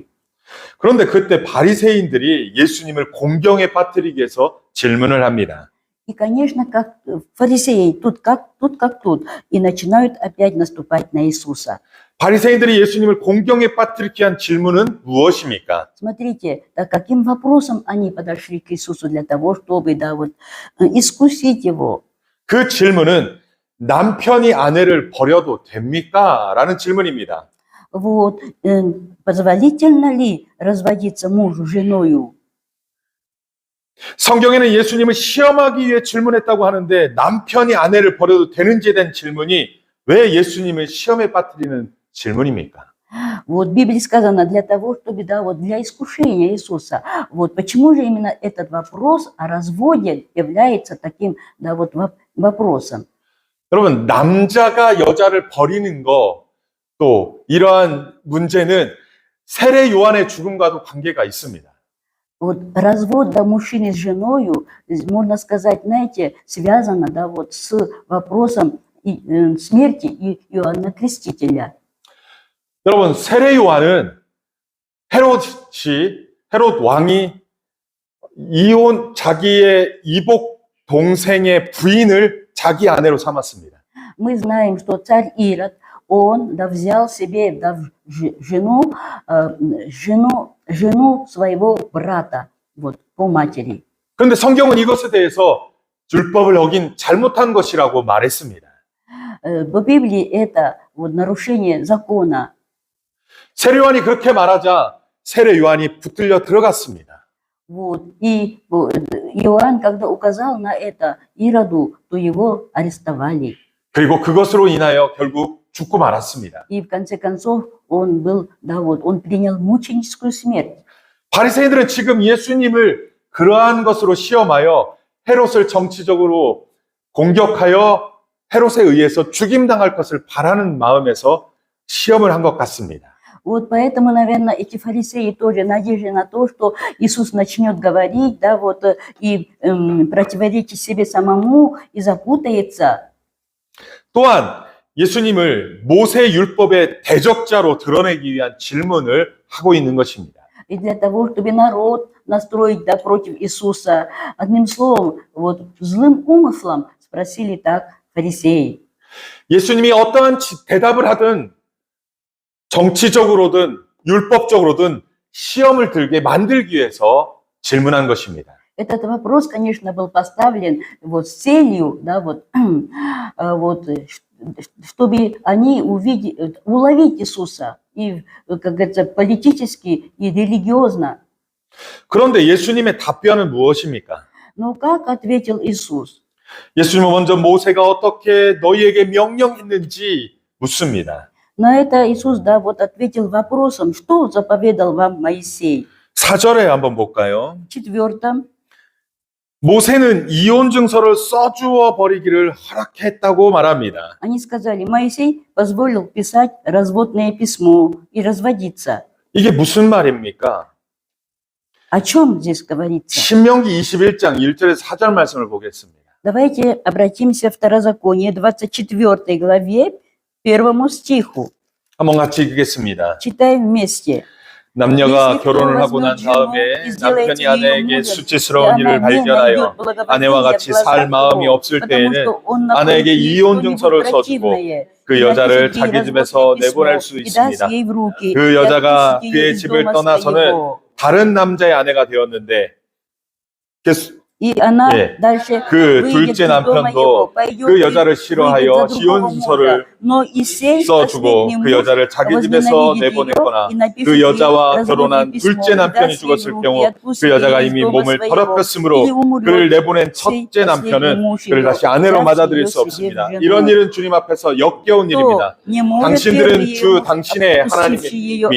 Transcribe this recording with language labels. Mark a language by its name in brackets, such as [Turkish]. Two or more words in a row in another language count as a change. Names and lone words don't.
[Korean] 그런데 그때 바리새인들이 예수님을 공경에 빠뜨리기 위해서 질문을 합니다. [Russian] И, конечно, как фарисеи, тут, и начинают опять наступать на Иисуса. [Korean] 바리새인들이 예수님을 공경에 빠뜨리기 위한 질문은 무엇입니까? [Russian] Смотрите, да, каким вопросом они подошли к Иисусу для того, чтобы, да, вот, искусить его. [Korean] 그 질문은 남편이 아내를 버려도 됩니까? 라는 질문입니다. [Russian] Вот, позволительно ли разводиться мужу женою? [Korean] 성경에는 예수님을 시험하기 위해 질문했다고 하는데 남편이 아내를 버려도 되는지에 대한 질문이 왜 예수님을 시험에 빠뜨리는 질문입니까? [Russian] Вот в Библии сказано для того, чтобы, да, вот для искушения Иисуса. Вот почему же именно этот вопрос о разводе является таким, да, вот вопросом? [Korean] 여러분, 남자가 여자를 버리는 거, 또 이러한 문제는 세례 요한의 죽음과도 관계가 있습니다. [Russian] Вот развод, да, мужчины с женою, можно сказать, знаете, связано, да, вот с вопросом смерти Иоанна Крестителя. [Korean] 여러분, 세례 요한은 헤롯 왕이 자기의 이복 동생의 부인을 자기 아내로 삼았습니다. [Russian] Мы знаем, что царь Ирод, он, да, взял себе, да, жену своего брата, вот, по матери. [Korean] 그런데 성경은 이것에 대해서 율법을 어긴 잘못한 것이라고 말했습니다. [Russian] В Библии это вот нарушение закона. [Korean] 세례 요한이 그렇게 말하자 세례 요한이 붙들려 들어갔습니다. [Russian] Вот, и Иоанн, когда указал на это Ироду, то его арестовали. [Korean] 그리고 그것으로 인하여 결국 죽고 말았습니다. [Russian] И в конце концов он был, да, вот, он принял мученическую смерть. [Korean] 바리새인들은 지금 예수님을 그러한 것으로 시험하여 헤롯을 정치적으로 공격하여 헤롯에 의해서 죽임당할 것을 바라는 마음에서 시험을 한 것 같습니다. [Russian] Вот поэтому, наверное, эти фарисеи тоже надеялись на то, что Иисус начнет говорить, да, вот, и противоречить себе самому, и запутается. [Korean] 또한 예수님을 모세 율법의 대적자로 드러내기 위한 질문을 하고 있는 것입니다. [Russian] И для того, чтобы народ, настроить, да, против Иисуса. Одним словом, вот злым умыслом спросили так фарисеи. [Korean] 예수님이 어떠한 대답을 하든 정치적으로든 율법적으로든 시험을 들게 만들기 위해서 질문한 것입니다. [Russian] Этот вопрос, конечно, был поставлен вот с целью, да, вот, чтобы они уловить Иисуса и, как говорится, политически и религиозно. [Korean] 그런데 예수님의 답변은 무엇입니까? [Russian] Но как ответил Иисус? [Korean] 예수님은 먼저 모세가 어떻게 너희에게 명령했는지 묻습니다. [Russian] На это Иисус, да, вот ответил вопросом, что заповедал вам Моисей. [Korean] 4절에 한번 볼까요? [Russian] В 4. [Korean] 모세는 이혼 증서를 써주어 버리기를 허락했다고 말합니다. [Russian] Они сказали, Моисей позволил писать разводное письмо и разводиться. [Korean] 이게 무슨 말입니까? [Russian] О чем здесь говорится? [Korean] 신명기 21장 1절에서 4절 말씀을 보겠습니다. [Russian] Давайте обратимся в Второзаконие, 24 главе, 1 стиху. [Korean] 한번 같이 읽겠습니다. [Russian] Читаем вместе. [Korean] 남녀가 결혼을 하고 난 다음에 남편이 아내에게 수치스러운 일을 발견하여 아내와 같이 살 마음이 없을 때에는 아내에게 이혼 증서를 써주고 그 여자를 자기 집에서 내보낼 수 있습니다. 그 여자가 그의 집을 떠나서는 다른 남자의 아내가 되었는데 [Russian] И она [Korean] 예, [Russian] дальше [Korean] 그 [Russian] выйдет [Korean] 둘째 [Russian] из дома его, [Korean] 남편도 [Russian] пойдет [Korean] 그 [Russian] и [Korean] 여자를 [Russian] выйдет [Korean] 싫어하여 [Russian] за другого [Korean] 지혼서를 [Russian] мужа. Но Исей, [Korean] 써주고 [Russian] последний [Korean] 그 [Russian] муж, [Korean] 여자를 자기 집에서 [Russian] возненавидит [Korean] 내보냈거나 [Russian] ее и напишет [Korean] 그 [Russian] ей [Korean] 여자와 [Russian] разводное [Korean] 결혼한 [Russian] письмо, [Korean] 둘째 [Russian] и [Korean] 남편이 [Russian] даст ей в [Korean] 죽었을 [Russian] руки, [Korean] 경우 [Russian] отпустит [Korean] 그 여자가 [Russian] ее из [Korean] 이미 [Russian] дома [Korean] 몸을 [Russian] своего, [Korean] 더럽혔으므로 [Russian] или умрет [Korean] 그를 내보낸 [Russian] сей [Korean] 첫째 [Russian] последний [Korean] 남편은 [Russian] муж [Korean] 그를 [Russian] ее, [Korean] 다시 아내로 [Russian] взяв [Korean] 맞아들일 [Russian] ее [Korean] 수 [Russian] себе в [Korean] 없습니다. [Russian] жену. [Korean] 이런 일은 주님 앞에서 역겨운 [Russian] Кто [Korean] 일입니다. [Russian] не может [Korean] 당신들은 [Russian] первый [Korean] 주 [Russian] муж, [Korean] 당신의 [Russian] отпустивший ее, [Korean] 하나님이